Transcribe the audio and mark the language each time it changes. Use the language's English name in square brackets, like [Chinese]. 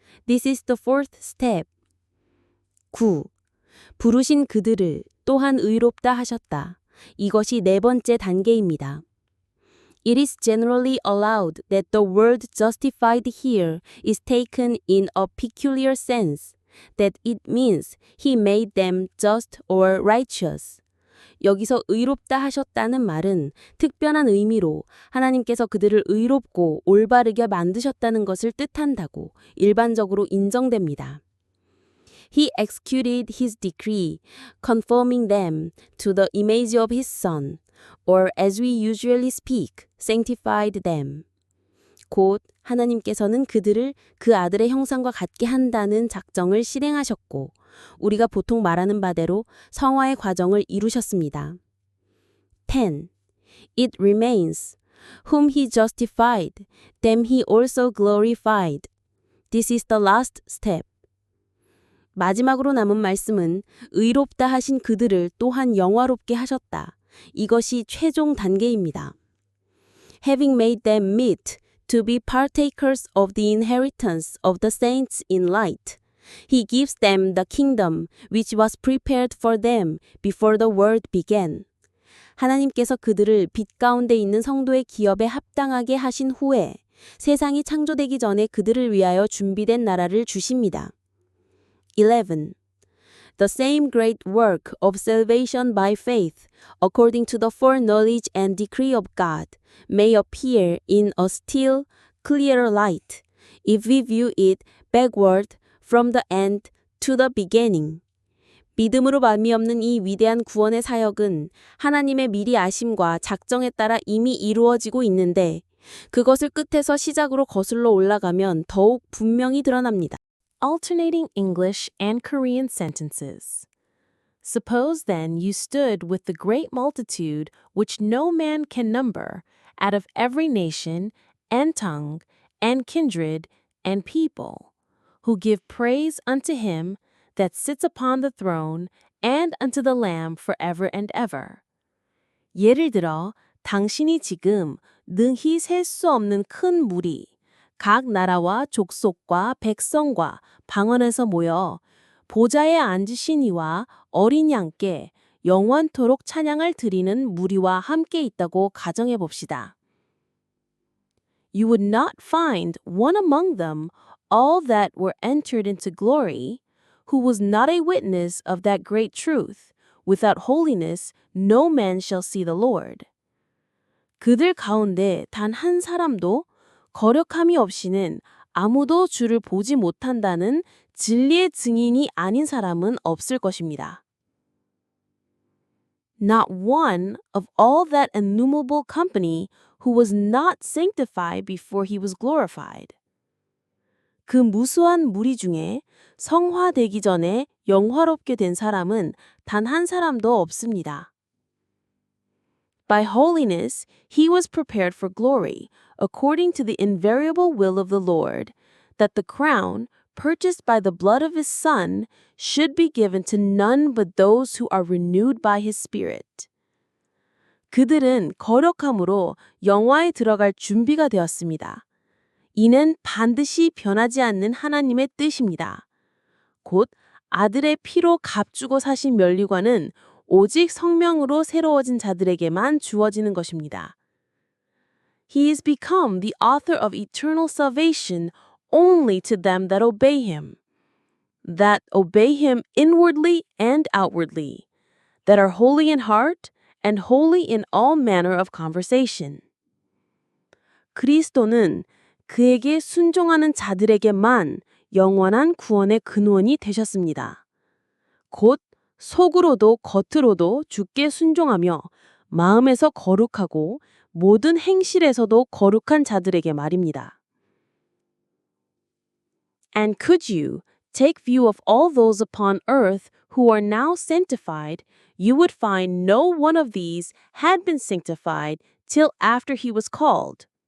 [English] This is the fourth step. 9. [Korean] 부르신 그들을 또한 의롭다 하셨다. 이것이 네 번째 단계입니다. [English] It is generally allowed that the word justified here is taken in a peculiar sense, that it means he made them just or righteous. [Korean] 여기서 의롭다 하셨다는 말은 특별한 의미로 하나님께서 그들을 의롭고 올바르게 만드셨다는 것을 뜻한다고 일반적으로 인정됩니다. [English] He executed his decree, conforming them to the image of his Son, or as we usually speak, sanctified them. [Korean] 곧 하나님께서는 그들을 그 아들의 형상과 같게 한다는 작정을 실행하셨고 우리가 보통 말하는 바대로 성화의 과정을 이루셨습니다. [English] 10. It remains, whom he justified, them he also glorified. This is the last step. [Korean] 마지막으로 남은 말씀은 의롭다 하신 그들을 또한 영화롭게 하셨다. 이것이 최종 단계입니다. [English] Having made them meet to be partakers of the inheritance of the saints in light, he gives them the kingdom which was prepared for them before the world began. [Korean] 하나님께서 그들을 빛 가운데 있는 성도의 기업에 합당하게 하신 후에 세상이 창조되기 전에 그들을 위하여 준비된 나라를 주십니다. [English] 11. The same great work of salvation by faith, according to the foreknowledge and decree of God, may appear in a still clearer light, if we view it backward from the end to the beginning. [Korean] 믿음으로 말미 없는 이 위대한 구원의 사역은 하나님의 미리 아심과 작정에 따라 이미 이루어지고 있는데 그것을 끝에서 시작으로 거슬러 올라가면 더욱 분명히 드러납니다. [English] Alternating English and Korean sentences. Suppose then you stood with the great multitude which no man can number, out of every nation, and tongue, and kindred, and people, who give praise unto him that sits upon the throne, and unto the Lamb forever and ever. [Korean] 예를 들어, 당신이 지금 능히 셀 수 없는 큰 무리, 각 나라와 족속과 백성과 방언에서 모여 보좌에 앉으신 이와 어린 양께 영원토록 찬양을 드리는 무리와 함께 있다고 가정해 봅시다. [English] You would not find one among them all that were entered into glory, who was not a witness of that great truth. Without holiness, no man shall see the Lord. [Korean] 그들 가운데 단 한 사람도 거력함이 없이는 아무도 주를 보지 못한다는 진리의 증인이 아닌 사람은 없을 것입니다. [English] Not one of all that innumerable company who was not sanctified before he was glorified. [Korean] 그 무수한 무리 중에 성화되기 전에 영화롭게 된 사람은 단 한 사람도 없습니다. [English] By holiness, he was prepared for glory, according to the invariable will of the Lord, that the crown, purchased by the blood of his Son, should be given to none but those who are renewed by his Spirit. [Korean] 그들은 거룩함으로 영화에 들어갈 준비가 되었습니다. 이는 반드시 변하지 않는 하나님의 뜻입니다. 곧 아들의 피로 값주고 사신 면류관은 오직 성령으로 새로워진 자들에게만 주어지는 것입니다. [English] He is become the author of eternal salvation only to them that obey him, that obey him inwardly and outwardly, that are holy in heart and holy in all manner of conversation. [Korean] 그리스도는 그에게 순종하는 자들에게만 영원한 구원의 근원이 되셨습니다. 곧 속으로도 겉으로도 주께 순종하며 마음에서 거룩하고 모든 행실에서도 거룩한 자들에게 말입니다. [English] And could you take view of all those upon earth who are now sanctified, you would find no one of these had been sanctified till after he was called.